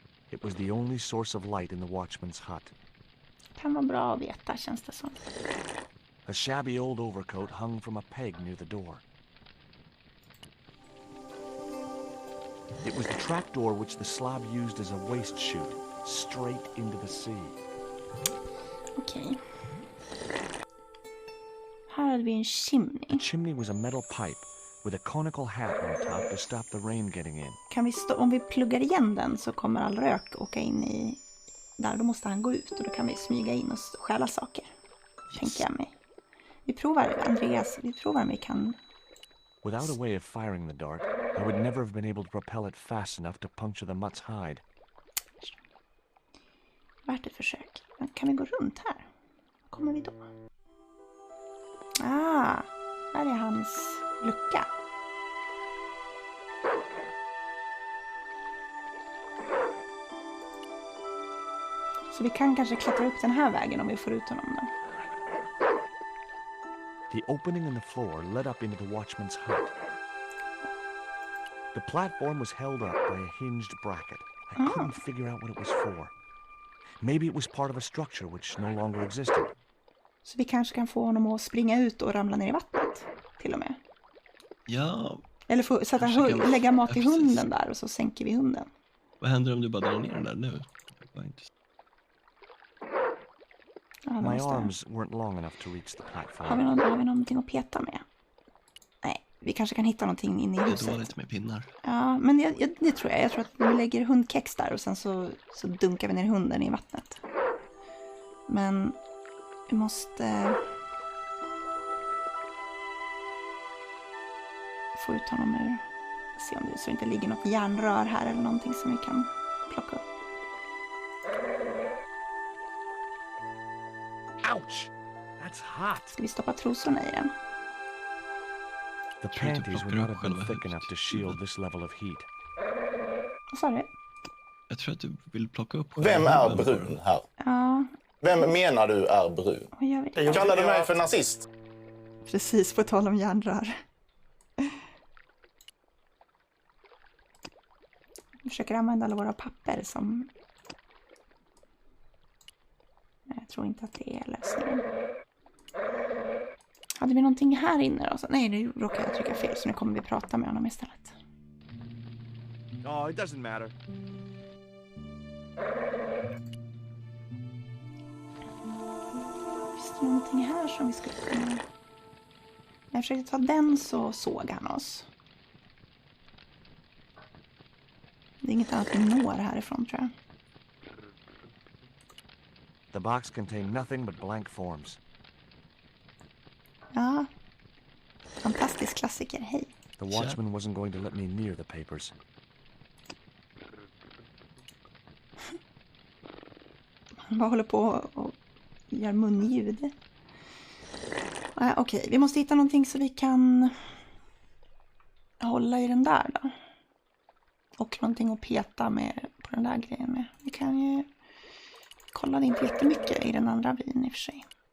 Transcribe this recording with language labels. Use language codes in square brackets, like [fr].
[en] It was the only source of light in the watchman's hut. [sv] Kan vara bra att veta, känns det som. [en] A shabby old overcoat hung from a peg near the door. It was the trapdoor which the Slav used as a waste chute, straight into the sea. [sv] Okej. Här hade vi en chimney. [en] The chimney was a metal pipe with a conical hat on top to stop the rain getting in. [sv] Kan vi om vi pluggar igen den så kommer all rök åka in i där. Då måste han gå ut och då kan vi smyga in och stjäla saker. Yes. Tänker jag mig. Vi provar, Andreas. Vi provar om vi kan. [en] Without a way of firing the dart, I would never have been able to propel it fast enough to puncture the mutt's hide. [sv] Värt ett försök. Men kan vi gå runt här? Var kommer vi då? Ah, här är hans lucka. Så vi kan kanske klättra upp den här vägen om vi får ut honom den. [en] The opening in the floor led up into the watchman's hut. The platform was held up by a hinged bracket. I couldn't figure out what it was for. Maybe it was part of a structure which no longer existed. [sv] Så vi kanske kan få honom att springa ut och ramla ner i vattnet, till och med. Ja. Eller få lägga mat i hunden där och så sänker vi hunden. Vad händer om du bara drar ner den där nu? [en] My arms weren't long enough to reach the platform. [sv] Har vi någonting att peta med? Nej, vi kanske kan hitta någonting inne i huset. Det var lite med pinnar. Ja, men det tror jag. Jag tror att vi lägger hundkex där och sen så dunkar vi ner hunden i vattnet. Men vi måste få ut honom ur. Se om det inte ligger något järnrör här eller någonting som vi kan plocka upp. [en] Ouch! That's hot. [sv] Ska vi stoppa trosorna i den? [en] The panties would not have been thick enough to shield this level of heat. [sv] Vad sa du? Jag tror att du vill plocka upp. Vem är brun här? Ja. Vem menar du är brun? Jag kallar du mig för nazist? Precis, på tal om järnrör. Vi försöker använda alla våra papper som... Jag tror inte att det är lösningen. Hade vi någonting här inne då? Nej, nu råkade jag trycka fel så nu kommer vi prata med honom istället. [en] Oh, it doesn't matter. [sv] Finns det någonting här som vi skulle kunna... När jag försökte ta den så såg han oss. Det är inget annat vi når härifrån tror jag. [en] The box contained nothing but blank forms. [sv] Ja. Fantastisk klassiker, hej. [en] The watchman wasn't going to let me near the papers. [sv] Han bara håller på och gör munljud. Okej, vi måste hitta någonting så vi kan hålla i den där då. Och någonting att peta med på den där grejen med. Vi kan ju kolla det inte jättemycket i den andra vin i och för sig.